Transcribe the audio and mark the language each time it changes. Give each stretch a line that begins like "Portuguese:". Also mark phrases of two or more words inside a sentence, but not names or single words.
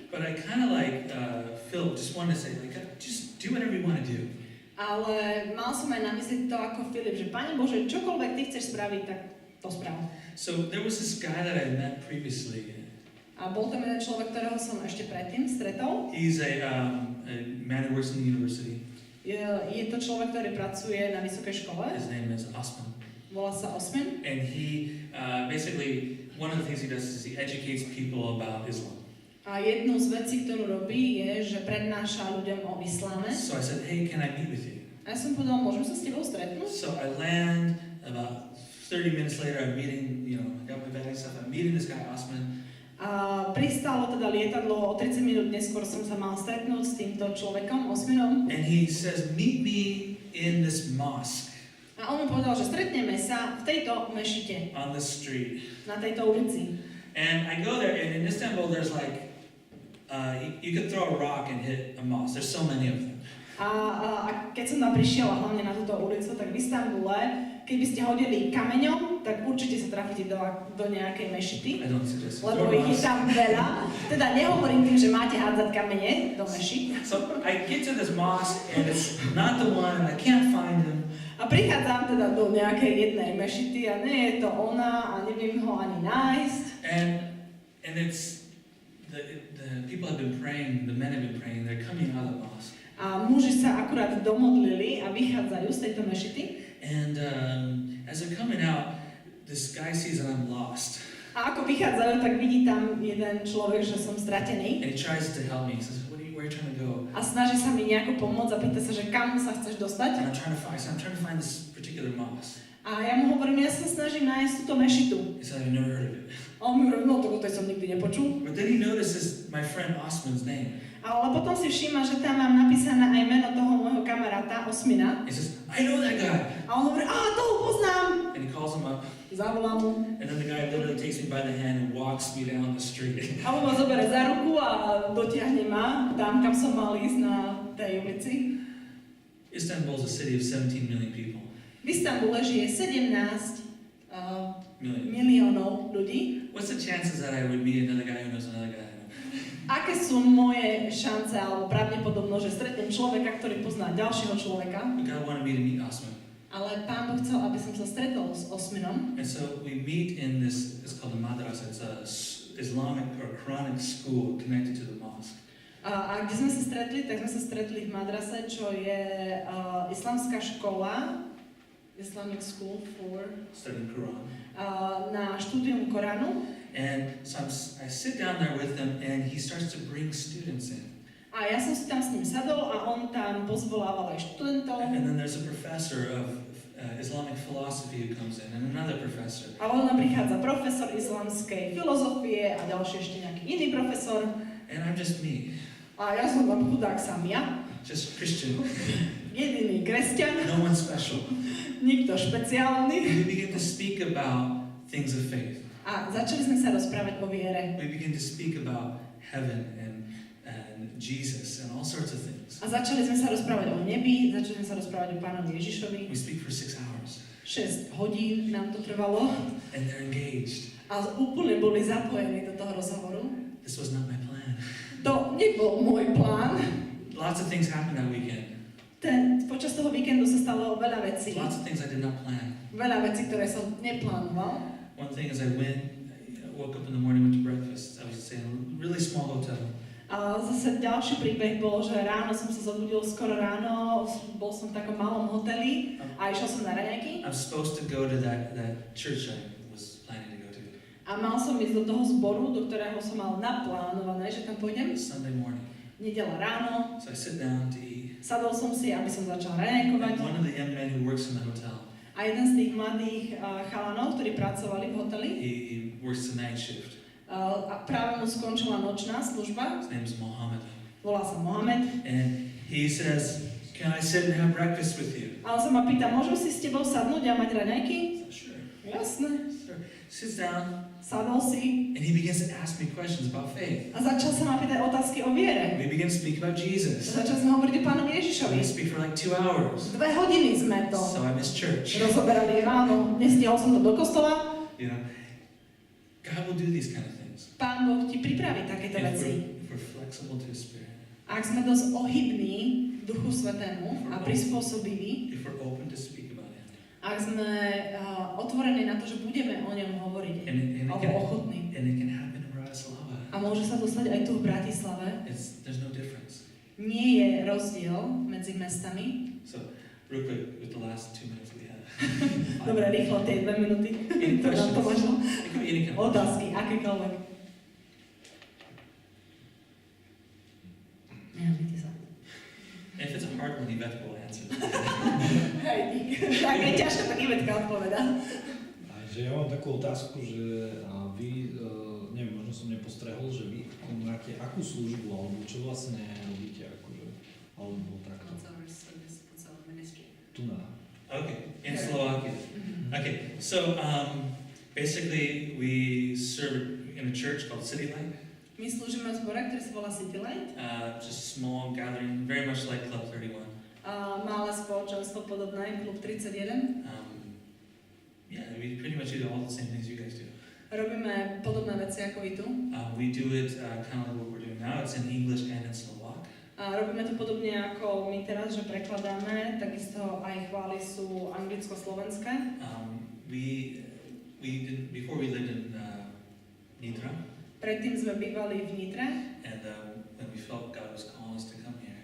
English: But I kind of like, Philip, just wanted to say, like, just do whatever you want to do.
Slovak: ale mal som aj na mysli to ako Filip, že Pane Bože, čokoľvek Ty chceš spraviť, tak to sprav.
English: So there was this guy that I met previously.
Slovak: A bol tam jeden človek, ktorého som ešte predtým stretol.
English: He's a man who works in the university.
Slovak: Je to človek, ktorý pracuje na vysokej škole,
English: His name is Osman.
Slovak: volá sa Osman.
English: And he, basically, one of the things he does is he educates people about Islam.
Slovak: A jednu z vecí, ktorú robí, je, že prednáša ľuďom o isláme.
English: So I said, hey, can I meet with you?
Slovak: A ja som povedal, môžem sa s tebou stretnúť?
English: So I land, about 30 minutes later, I'm meeting, I got my bag and stuff, I'm meeting this guy, Osman.
Slovak: A pristálo teda lietadlo, o 30 minút neskôr som sa mal stretnúť s týmto človekom, Osmanom.
English: And he says, meet me in this mosque
Slovak: A on mi povedal, že stretneme sa v tejto mešite,
English: on the street.
Slovak: na tejto ulici.
English: And I go there, and in Istanbul, there's like, you could throw a rock and hit a mosque. There's so many of them.
Slovak: A keď som tam prišiel, a hlavne na túto ulicu, tak v Istanbule, keby ste hodili kameňom, tak určite sa trafíte do nejakej mešity.
English: I don't suggest you
Slovak: Lebo
English: throw
Slovak: ich je
English: rocks.
Slovak: tam veľa. Teda nehovorím tým, že máte hádzať kamene do mešit.
English: So I get to this mosque, and it's not the one, I can't find him.
Slovak: A prichádzam teda do nejakej jednej mešity a nie je to ona a neviem ho ani nájsť.
English: And it's, the people have been praying, the men have been praying, they're coming out of the mosque.
Slovak: A muži sa akurát domodlili a vychádzajú z tejto mešity.
English: And as they're coming out, this guy sees that I'm lost.
Slovak: A ako vychádzajú, tak vidí tam jeden človek, že som stratený.
English: And he tries to help me. He says, where are you trying to go?
Slovak: A snaží sa mi nejako pomôcť a pýta sa, že kam sa chceš dostať.
English: And I'm trying to find this particular mosque.
Slovak: A ja mu hovorím, ja sa snažím nájsť túto mešitu.
English: He said, I've never heard of it.
Slovak: A on mi hovorí, no to o tej som nikdy nepočul.
English: But then he notices my friend Osman's name.
Slovak: Ale potom si všíma, že tam mám napísané aj meno toho môjho kamaráta, Osmina.
English: He says, I know that guy.
Slovak: A on hovorí, toho poznám.
English: And he calls him up.
Slovak: Zavolám mu.
English: And then the guy literally takes me by the hand and walks me down the street.
Slovak: A on ma zoberie za ruku a dotiahne ma tam, kam som mal ísť na tej ulici.
English: Istanbul is a city of 17 million people.
Slovak: V Istanbule žije 17 miliónov ľudí.
English: What's the chances that I would meet another guy who knows another guy?
Slovak: Aké sú moje šance alebo pravdepodobnosť, že stretnem človeka, ktorý pozná ďalšieho človeka?
English: God wanted me to meet Osman.
Slovak: Ale Pán Boh chcel, aby som sa stretol s Osmanom.
English: And so we meet in this, it's called the madrasa, it's a Islamic or Quranic school connected to the mosque.
Slovak: A kde sme sa stretli? Tak sme sa stretli v madrase, čo je islamská škola,
English: Islamic School for studying Quran.
Slovak: Na štúdium Koránu.
English: And so I sit down there with him, and he starts to bring students in.
Slovak: A ja som si tam s ním sadol a on tam pozvolával aj študentov.
English: And then there's a professor of Islamic philosophy who comes in, and another professor.
Slovak: A potom prichádza profesor islamskej filozofie a ďalší ešte nejaký iný profesor.
English: And I'm just me,
Slovak: A ja som tam chudák sám ja.
English: just Christian,
Slovak: Jediný kresťan,
English: no one special.
Slovak: nikto špeciálny.
English: We begin to speak about things of faith.
Slovak: A začali sme sa rozprávať o viere.
English: We begin to speak about heaven and Jesus and all sorts of things.
Slovak: A začali sme sa rozprávať o nebi, začali sme sa rozprávať o Pánovi Ježišovi.
English: We speak for 6 hours,
Slovak: 6 hodín nám to trvalo.
English: and they're engaged.
Slovak: A úplne boli zapojení do toho rozhovoru.
English: This was not my plan.
Slovak: To nebol môj plán.
English: Lots of things happened that weekend.
Slovak: Počas toho víkendu sa stalo veľa vecí. Lots of things I did not plan. Veľa vecí, ktoré som neplánoval.
English: One thing is I woke up in the morning, went to breakfast. I was staying in a really small hotel.
Slovak: A zase ďalší príbeh bol, že ráno som sa zobudil skoro ráno, bol som v takom malom hoteli a išiel som na raňajky.
English: I'm supposed to go to that church I was planning to go to.
Slovak: A mal som ísť do toho zboru, do ktorého som mal naplánované, že tam pôjdem.
English: Sunday morning.
Slovak: Nedela ráno.
English: So I sit down to eat.
Slovak: Sadol som si, aby som začal
English: And
Slovak: raňajkovať.
English: one of the young men who works in the hotel,
Slovak: A jeden z tých mladých chalanov, ktorí pracovali v hoteli,
English: he works the night shift.
Slovak: a práve mu skončila nočná služba,
English: His name is Mohammed.
Slovak: volá sa Mohamed.
English: And he says, "Can I sit and have breakfast with you?"
Slovak: A on sa ma pýta, môžem si s tebou sadnúť a mať raňajky?
English: I said, "Sure."
Slovak: Jasné.
English: Sure. Sits down,
Slovak: Sadol si
English: and he begins to ask me questions about faith.
Slovak: a začal sa ma pýtať otázky o viere.
English: We begin to speak about Jesus.
Slovak: Začal sme hovoriť o Pánovi
English: We
Slovak: Ježišovi.
English: speak for like 2 hours.
Slovak: 2 hodiny sme to
English: So I missed church.
Slovak: rozoberali ráno. Nestihol som to do kostola.
English: You know, God will do these kind of things.
Slovak: Pán Boh ti pripraví takéto veci.
English: If we're flexible to His Spirit,
Slovak: Ak sme dosť ohybní Duchu Svätému a prispôsobiví,
English: if we're open to speak about Him,
Slovak: ak sme otvorení na to, že budeme o ňom hovoriť, alebo ochotní.
English: and it can happen in Bratislava.
Slovak: A môže sa dostať aj tu v Bratislave.
English: There's no difference.
Slovak: Nie je rozdiel medzi mestami.
English: So, real quick, with the last 2 minutes we have.
Slovak: Dobre, rýchlo tie 2 minúty.
English: Any
Slovak: To nám to
English: questions?
Slovak: možno.
English: It could be any kind of
Slovak: Otázky, akékoľvek. Nehamite sa.
English: If it's a hard one, Yvette will answer.
Slovak: Hej, dík. Tak je ťažko, tak Ivetka odpoveda. Že ja mám takú otázku, že vy, neviem, možno som nepostrehol, že vy máte akú službu, alebo čo vlastne robíte, akože, alebo takto. Tu na.
English: Okay, in Slovakia. Okay, so basically we serve in a church called City Light.
Slovak: My slúžime v zbore, ktorý sa volá City Light.
English: Just small gathering, very much like Club 31.
Slovak: Malé spoločenstvo podobné, Klub 31.
English: Yeah, we pretty much do all the same things you guys do.
Slovak: Robíme podobné veci ako vy tu.
English: We do it kind of like what we're doing now. It's in English and in Slovak.
Slovak: Robíme to podobne ako my teraz, že prekladáme, takisto aj chvály sú anglicko-slovenské.
English: Before we lived in Nitra,
Slovak: Predtým sme bývali v Nitre
English: and when we felt God was calling us to come here,